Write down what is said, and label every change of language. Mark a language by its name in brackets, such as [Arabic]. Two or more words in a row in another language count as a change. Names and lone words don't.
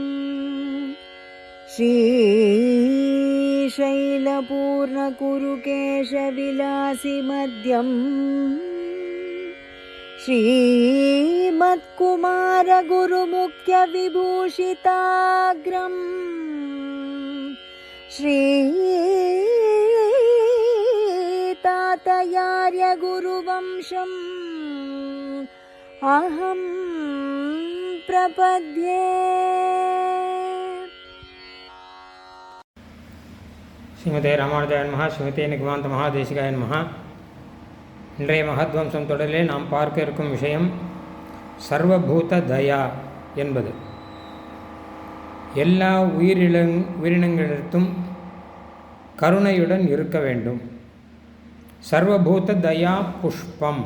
[Sanskrit] श्रीशैलपूर्णकुरुकेशविलासिमध्यम् श्रीमत्कुमारगुरुमुख्यविभूषिताग्रम् श्रीतातयार्यगुरुवंशम् अहं प्रपद्ये. श्रीमते रामानुजाय नमः. श्रीमते निगमान्त महादेशिकाय नमः. [Tamil] இன்றைய மகத்வம்சம் தொடரிலே நாம் பார்க்க இருக்கும் விஷயம் [Sanskrit] सर्वभूत दया [Tamil] என்பது. எல்லா உயிரினங்களிடத்தும் கருணையுடன் இருக்க வேண்டும். [Sanskrit] सर्वभूत दया पुष्पम्.